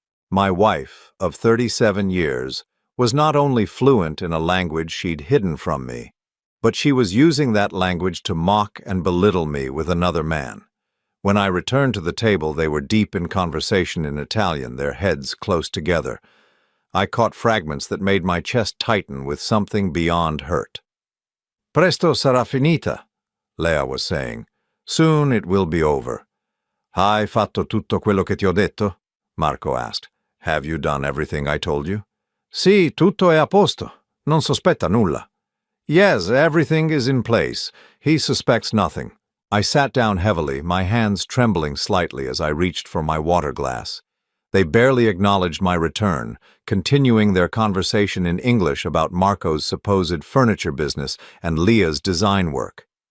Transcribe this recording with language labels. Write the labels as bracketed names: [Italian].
[English] My wife, of 37 years, was not only fluent in a language she'd hidden from me, but she was using that language to mock and belittle me with another man. When I returned to the table, they were deep in conversation in Italian, their heads close together. I caught fragments that made my chest tighten with something beyond hurt. [Italian] "Presto sarà finita," [English] Leia was saying. "Soon it will be over." [Italian] "Hai fatto tutto quello che ti ho detto?" [English] Marco asked. "Have you done everything I told you?" [Italian] "Sì, tutto è a posto. Non sospetta nulla." [English] "Yes, everything is in place. He suspects nothing." I sat down heavily, my hands trembling slightly as I reached for my water glass. They barely acknowledged my return, continuing their conversation in English about Marco's supposed furniture business and Leia's design work.